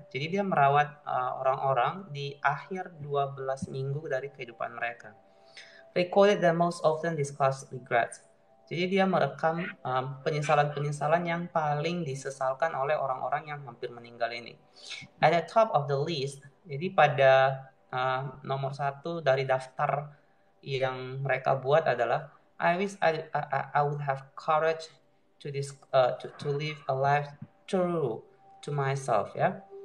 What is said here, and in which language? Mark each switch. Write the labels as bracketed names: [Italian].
[Indonesian] Jadi dia merawat orang-orang di akhir 12 minggu dari kehidupan mereka. [English] Recorded that most often discussed regrets. [Indonesian] Jadi dia merekam penyesalan-penyesalan yang paling disesalkan oleh orang-orang yang hampir meninggal ini. [English] At the top of the list, [Indonesian] jadi pada nomor 1 dari daftar yang mereka buat adalah [English] I wish I would have courage to live a life true to myself ya.